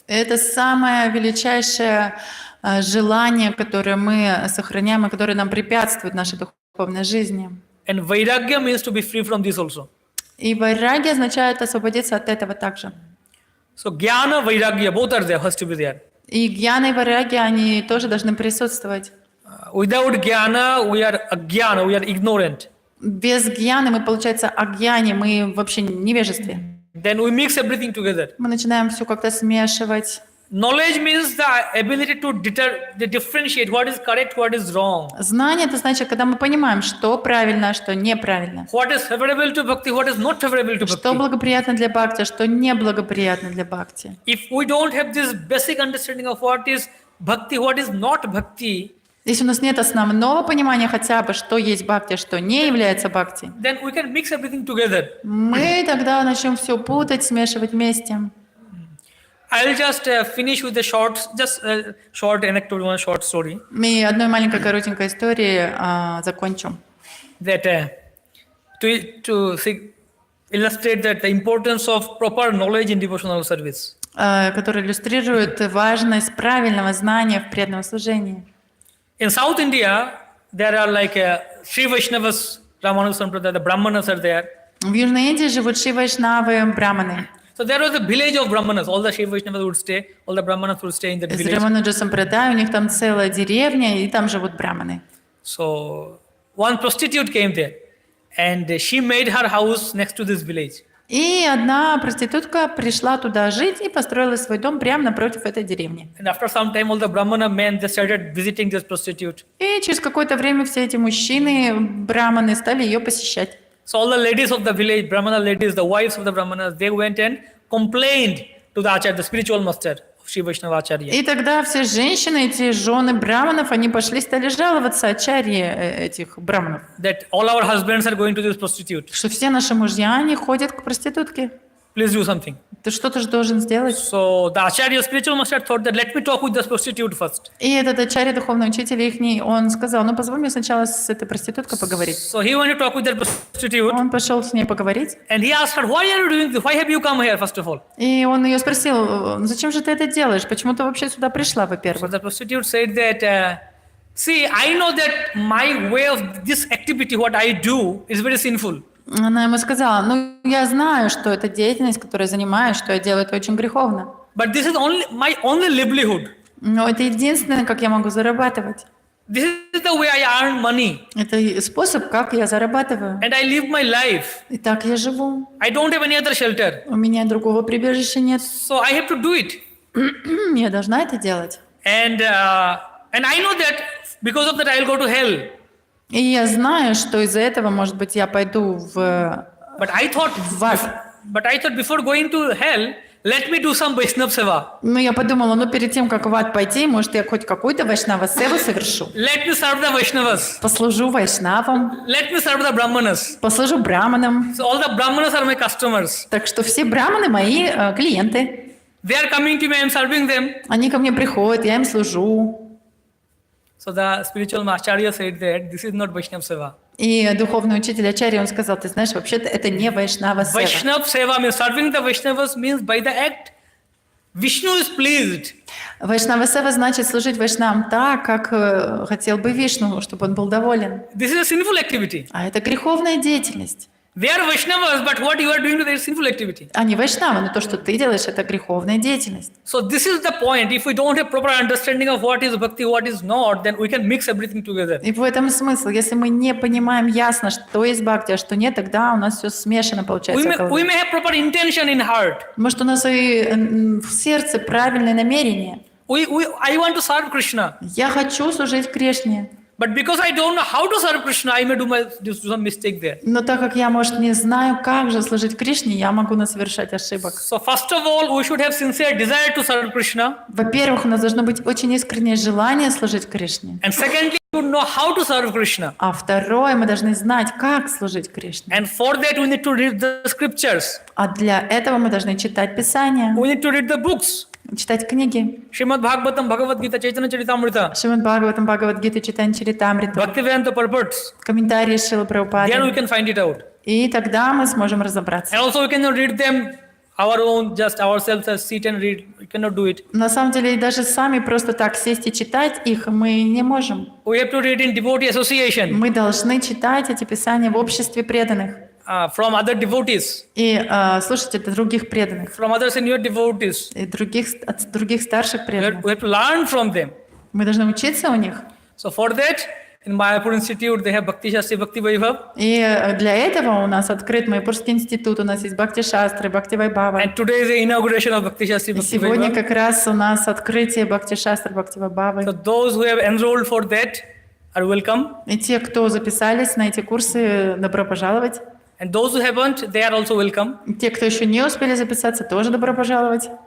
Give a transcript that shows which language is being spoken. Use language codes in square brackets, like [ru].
[ru] Это самое величайшее желание, которое мы сохраняем и которое нам препятствует в нашей духовной жизни. [en] And vairagya means to be free from this also. [ru] И вайраги означает освободиться от этого также. [en] So jnana, vairagya, both are there, has to be there. [ru] И гьяна и вайраги, они тоже должны присутствовать. [en] Without jnana, we are agyana, we are ignorant. [ru] Без гьяны мы, получается, агьяни, мы вообще невежестве. [en] Then we mix everything together. [ru] Мы начинаем все как-то смешивать. [en] Knowledge means the ability to differentiate what is correct, what is wrong. [ru] Знание — это значит, когда мы понимаем, что правильно, а что неправильно. [en] What is favorable to bhakti, what is not favorable to [ru] Что [en] bhakti. [ru] благоприятно для бхакти, а что неблагоприятно для бхакти. [en] If we don't have this basic understanding of what is bhakti, what is not bhakti, [ru] Если у нас нет основного понимания хотя бы, что есть бхакти, а что не является бхакти, [en] then we can mix everything together. [ru] мы тогда начнем все путать, смешивать вместе. [en] I'll just finish with a short anecdote, one short story. [ru] И одной маленькой коротенькой историей закончу. [en] That to illustrate that the importance of proper knowledge in devotional service. [ru] Который иллюстрирует важность правильного знания в преданном служении. [en] In South India, there are like Sri Vaishnavas, Ramana Sampradaya, the Brahmanas are there. [ru] В Южной Индии живут шри-вайшнавы, браманы. [en] So there was a village of Brahmanas. All the Sri Vaishnavas would stay, all the Brahmanas would stay in that [ru] Из [en] village. [ru] Рамануджа Сампрадай, у них там целая деревня, и там живут браманы. [en] So one prostitute came there, and she made her house next to this village. [ru] И одна проститутка пришла туда жить и построила свой дом прямо напротив этой деревни. [en] And after some time, all the Brahmana men, they started visiting this prostitute. [ru] И через какое-то время все эти мужчины, браманы, стали ее посещать. [en] So all the ladies of the village, Brahmana ladies, the wives of the Brahmanas, they went and complained to the Acharya, the spiritual master of Shri Vaishnava Acharya. [ru] И тогда все женщины, эти жены браманов, они пошли, стали жаловаться ачарье этих браманов, [en] That all our husbands are going to this prostitute. [ru] что все наши мужья, они ходят к проститутке. [en] Please do something. [ru] Ты что-то же должен сделать. [en] So the Acharya, spiritual master, thought that let me talk with the prostitute first. [ru] И этот ачарья, духовный учитель ихний, он сказал, ну позволь мне сначала с этой проституткой поговорить. [en] So he went to talk with that prostitute, [ru] Он пошел с ней поговорить, [en] and he asked her, "Why are you doing this? Why have you come here, first of all?" [ru] и он ее спросил, зачем же ты это делаешь, почему ты вообще сюда пришла, [en] So [ru] во-первых. [en] the prostitute said that, see, I know that my way of this activity, what I do, is very sinful. [ru] Она ему сказала, ну я знаю, что эта деятельность, которой я занимаюсь, что я делаю, это очень греховно. [en] But this is my only livelihood. [ru] Но это единственное, как я могу зарабатывать. [en] This is the way I earn money, [ru] Это способ, как я зарабатываю. [en] and I live my life. [ru] И так я живу. [en] I don't have any other shelter, [ru] У меня другого прибежища нет. [en] so I have to do it. [ru] Я должна это делать. [en] And I know that because of that I will go to hell. [ru] И я знаю, что из-за этого, может быть, я пойду в [en] But I thought, before going to hell, let me do some Vaishnav seva. [ru] Ну, я подумала, ну, перед тем, как в ад пойти, может, я хоть какую-то вайшнава-севу совершу. [en] Let me serve the Vaishnavas. [ru] Послужу вайшнавам, [en] Let me serve the Brahmanas. [ru] послужу браманам. [en] So all the Brahmanas are my customers. [ru] Так что все браманы мои клиенты. [en] They are coming to me, I am serving them. [ru] Они ко мне приходят, я им служу. [en] So the spiritual acharya said that this is not Vaishnav seva. [ru] И духовный учитель ачарья, он сказал, ты знаешь, вообще-то это не вайшнава-сева. [en] Vaishnav seva means serving the Vaishnavas means by the act Vishnu is pleased. [ru] Вайшнава-сева значит служить вайшнавам так, как хотел бы Вишну, чтобы он был доволен. [en] This is a sinful activity. [ru] А это греховная деятельность. [en] They are Vaishnavas, but what you are doing to them is sinful activity. [ru] Они вайшнавы, но то, что ты делаешь, это греховная деятельность. [en] So this is the point. If we don't have proper understanding of what is bhakti, what is not, then we can mix everything together. [ru] И в этом смысл. Если мы не понимаем ясно, что есть бхакти, а что нет, тогда у нас все смешано получается. [en] We may have proper intention in heart. [ru] Может, у нас и в сердце правильное намерение. [en] I want to serve Krishna. [ru] Я хочу служить Кришне. [en] But because I don't know how to serve Krishna, I may do some mistake there. [ru] Но так как я, может, не знаю, как же служить Кришне, я могу совершать ошибок. [en] So first of all, we should have sincere desire to serve Krishna. [ru] Во-первых, у нас должно быть очень искреннее желание служить Кришне. [en] And secondly, we should know how to serve Krishna. [ru] А второе, мы должны знать, как служить Кришне. [en] And for that, we need to read the scriptures. [ru] А для этого мы должны читать Писания, [en] We need to read the books. [ru] читать книги. [en] Shrimad Bhagavatam, Bhagavad Gita, Chaitanya Charitamrita, [ru] Шримад Бхагаватам, Бхагавад-гита, Читань Чаритамрита, [en] Bhaktivedanta purports. [ru] комментарии Шрилы [en] Then we [ru] Прабхупады. [en] can find it out. [ru] И тогда мы сможем разобраться. [en] And also we cannot read them our own, just ourselves as sit and read. We cannot do it. [ru] На самом деле, даже сами просто так сесть и читать их мы не можем. [en] We have to read in devotee association [ru] Мы должны читать эти писания в обществе преданных [en] from other devotees, [ru] и слушать от других преданных, [en] from other senior devotees. [ru] и от других старших преданных. [en] We have to learn from them. [ru] Мы должны учиться у них. [en] So for that, in Mayapur Institute, they have Bhakti Shastri, Bhakti Vaibhav. [ru] И для этого у нас открыт Майяпурский институт, у нас есть Бхакти Шастры, Бхакти Вайбхава. [en] And today is the inauguration of Bhakti Shastri, [ru] И [en] Bhakti [ru] сегодня [en] Vaibhav. [ru] как раз у нас открытие Бхакти Шастры, Бхакти Вайбхавы. [en] So those who have enrolled for that are welcome. [ru] И те, кто записались на эти курсы, добро пожаловать. [en] And those who haven't, they are also welcome. [ru] И те, кто еще не успели записаться, тоже добро пожаловать.